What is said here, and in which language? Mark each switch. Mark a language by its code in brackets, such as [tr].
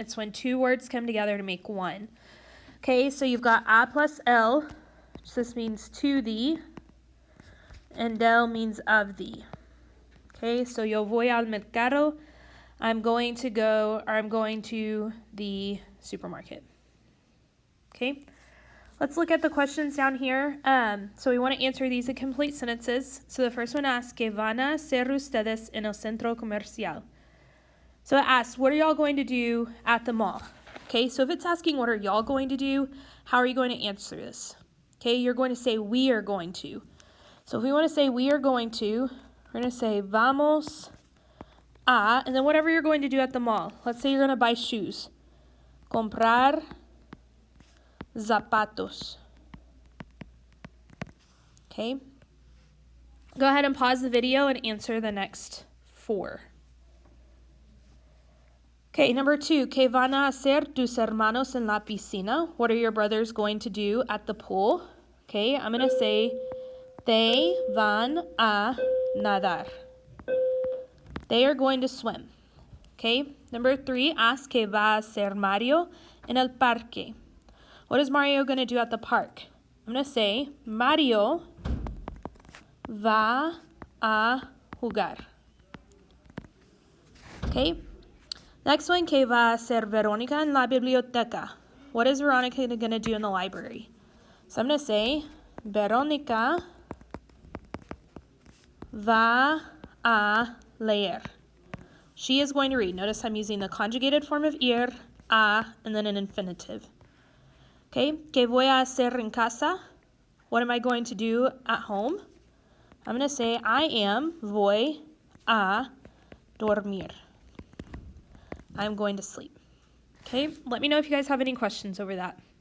[en] It's when two words come together to make one. Okay, so you've got a plus el, which this means to thee, and del means of thee. Okay, so [es] yo voy al mercado, [en] I'm going to go, or I'm going to the supermarket. Okay. Let's look at the questions down here. So we want to answer these in complete sentences. So the first one asks, [es] ¿Qué van a hacer ustedes en el centro comercial? [en] So it asks, what are y'all going to do at the mall? Okay, so if it's asking what are y'all going to do, how are you going to answer this? Okay, you're going to say we are going to. So if we want to say we are going to, we're going to say vamos a, and then whatever you're going to do at the mall. Let's say you're going to buy shoes. [es] Comprar zapatos. [en] Okay. Go ahead and pause the video and answer the next 4. Okay, number 2. [es] ¿Qué van a hacer tus hermanos en la piscina? [en] What are your brothers going to do at the pool? Okay, I'm going to say they [es] van a nadar. [en] They are going to swim. Okay, number 3. Ask [es] ¿qué va a hacer Mario en el parque? [en] What is Mario going to do at the park? I'm going to say [es] Mario va a jugar. [en] Okay. Next one, [es] ¿qué va a hacer Verónica en la biblioteca? [en] What is Veronica going to do in the library? So I'm going to say [es] Verónica va a leer. [en] She is going to read. Notice I'm using the conjugated form of ir, a, and then an infinitive. [es] Okay, ¿qué voy a hacer en casa? [en] What am I going to do at home? I'm going to say [es] voy a dormir. [en] I'm going to sleep. Okay, let me know if you guys have any questions over that.